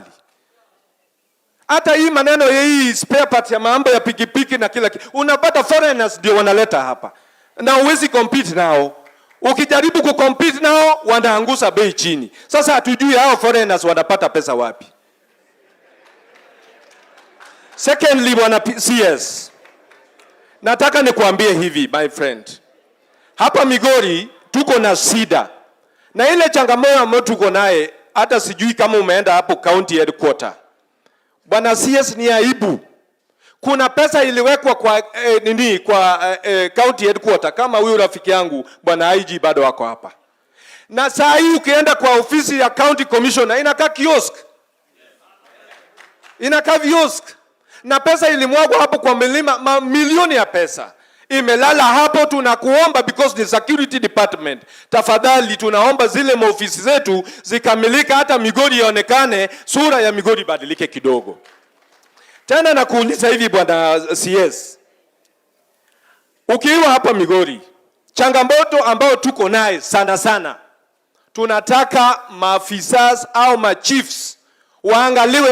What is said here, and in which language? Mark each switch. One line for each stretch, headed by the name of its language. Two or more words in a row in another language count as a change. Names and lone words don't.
Swahili: Hata hii maneno hii
English: spare part
Swahili: ya mambo ya pikipiki na kila kitu, unapata foreigners ndio wanaleta hapa, na huwezi compete nao. Ukijaribu kucompete nao wanaangusha bei chini. Sasa hatujui hao foreigners wanapata pesa wapi. Secondly, Bwana CS, nataka nikuambie hivi
English: my friend.
Swahili: Hapa Migori tuko na shida. Na ile changamoto ambayo tuko naye, hata sijui kama umeenda hapo
English: county headquarter.
Swahili: Bwana CS, ni aibu Kuna pesa iliwekwa kwa
English: county headquarter,
Swahili: kama huyu rafiki yangu bwana IG bado wako hapa. Na saa hii ukienda kwa ofisi ya
English: county commissioner
Swahili: inakaa kiosk. Inakaa kiosk. Na pesa ilimwagwa hapo kwa milioni ya pesa. Imelala hapo. Tunakuomba
English: because the security department,
Swahili: tafadhali tunaomba zile maofisi zetu zikamilika, hata Migori ionekane, sura ya Migori badilike kidogo. Tena nakuuliza hivi bwana CS, ukiwa hapa Migori, changamoto ambao tuko naye sana, tunataka maafisa au machiefs waangaliwe.